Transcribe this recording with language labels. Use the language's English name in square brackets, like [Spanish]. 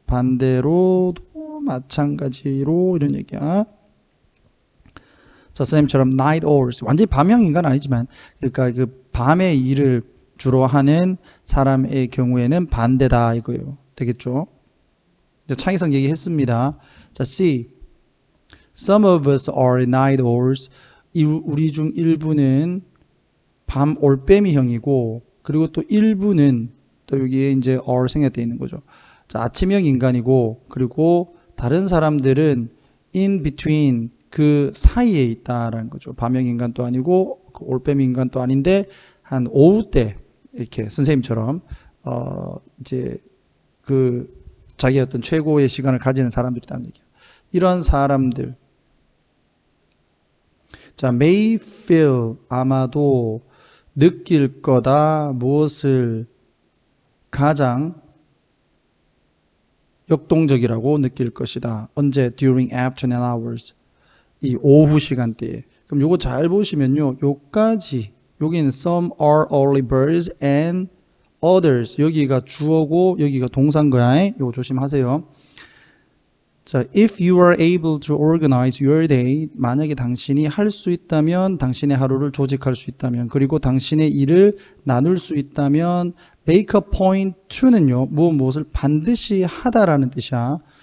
[Korean] 반대로도 마찬가지로 이런 얘기야. 자, 선생님처럼 [English] night owls, [Korean] 완전히 밤형 인간 아니지만, 그러니까 그 밤의 일을 주로 하는 사람의 경우에는 반대다 이거예요. 되겠죠? 이제 창의성 얘기했습니다. 자, C. [English] Some of us are night owls. [Korean] 우리 중 일부는 밤 올빼미형이고, 그리고 또 일부는 또 여기에 이제 or 생략되어 있는 거죠. 자, 아침형 인간이고, 그리고 다른 사람들은 [English] in between, [Korean] 그 사이에 있다라는 거죠. 밤형 인간도 아니고 그 올빼미 인간도 아닌데 한 오후 때 이렇게 선생님처럼 이제 그 자기 어떤 최고의 시간을 가지는 사람들이라는 얘기예요. 이런 사람들. 자, [English] may feel, [Korean] 아마도 느낄 거다. 무엇을? 가장 역동적이라고 느낄 것이다. 언제? [English] during afternoon hours. [Korean] 이 오후 시간대에. 그럼 요거 잘 보시면요. 요까지, 여기는 [English] some are early birds and others. [Korean] 여기가 주어고 여기가 동사인 거야. 요거 조심하세요. 자, [English] if you are able to organize your day, [Korean] 만약에 당신이 할 수 있다면, 당신의 하루를 조직할 수 있다면, 그리고 당신의 일을 나눌 수 있다면, [English] make a point to [Korean] 는요, 무엇을 반드시 하다라는 뜻이야.